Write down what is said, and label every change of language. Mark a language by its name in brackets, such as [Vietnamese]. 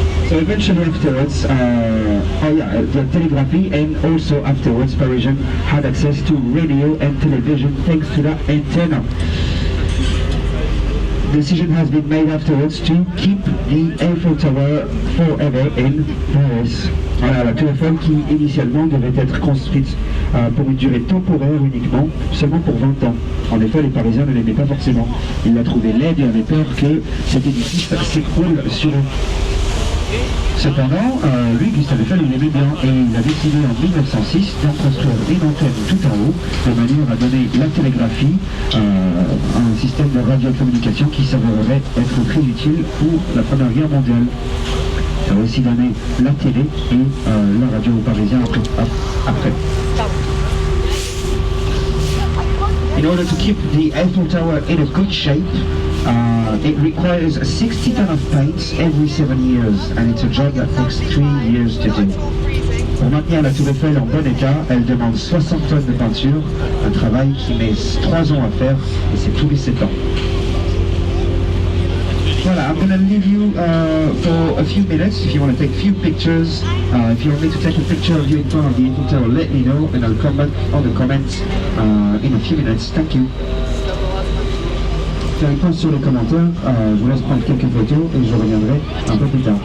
[English] So eventually afterwards, the telegraphy, and also afterwards Parisian had access to radio and television thanks to that antenna. Decision has been made afterwards to keep the Eiffel Tower forever in Paris. [French] Voilà, la tour Eiffel qui initialement devait être construite pour une durée temporaire uniquement, seulement pour 20 ans. En effet, les Parisiens ne l'aimaient pas forcément. Ils la trouvaient laide et avaient peur que cet édifice s'écroule sur eux. Cependant, lui, Gustave Eiffel, il aimait bien et il a décidé en 1906 d'en construire une antenne tout en haut, de manière à donner la télégraphie, un système de radiocommunication qui s'avérerait être très utile pour la Première Guerre mondiale. Ça a aussi donné la télé et la radio aux Parisiens après. [English] In order to keep the Eiffel Tower in a good shape, it requires 60 tons of paint every 7 years, and it's a job that takes 3 years to do. [French] Pour maintenir la tour Eiffel en bon état, elle demande 60 tonnes de peinture, un travail qui met 3 ans à faire, et c'est tous les 7 ans. [English] Voilà, I'm going to leave you for a few minutes if you want to take a few pictures. If you want me to take a picture of you in front of the Eiffel Tower, let me know, and I'll come back on the comments in a few minutes. Thank you. [French] Faire une pause sur les commentaires, je vous laisse prendre quelques photos et je reviendrai un peu plus tard.